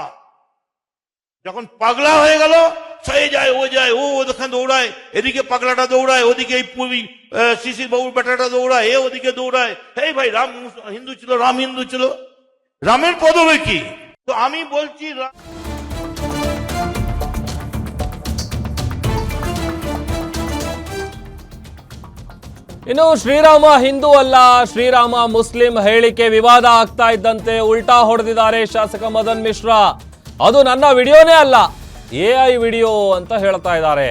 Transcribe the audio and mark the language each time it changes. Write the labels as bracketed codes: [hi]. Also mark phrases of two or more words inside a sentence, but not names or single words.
[bn] যখন পাগলা হয়ে গেল, সে যায় ও যায়, ও ওখানে দৌড়ায়, এদিকে পাগলাটা দৌড়ায়, ওদিকে এই পুরী শিশির বাবুর বেটাটা দৌড়ায়, এ ওদিকে দৌড়ায়। এই ভাই, রাম হিন্দু ছিল, রাম হিন্দু ছিল, রামের পদবী কি? তো আমি বলছি, [kn] ಇನ್ನು ಶ್ರೀರಾಮ ಹಿಂದೂ ಅಲ್ಲ, ಶ್ರೀರಾಮ ಮುಸ್ಲಿಂ ಹೇಳಿಕೆ ವಿವಾದ ಆಗ್ತಾ ಇದ್ದಂತೆ ಉಲ್ಟಾ ಹೊಡೆದಿದ್ದಾರೆ ಶಾಸಕ ಮದನ್ ಮಿಶ್ರಾ. ಅದು ನನ್ನ ವಿಡಿಯೋನೇ ಅಲ್ಲ, [en] AI video [kn] ಅಂತ ಹೇಳ್ತಾ ಇದ್ದಾರೆ.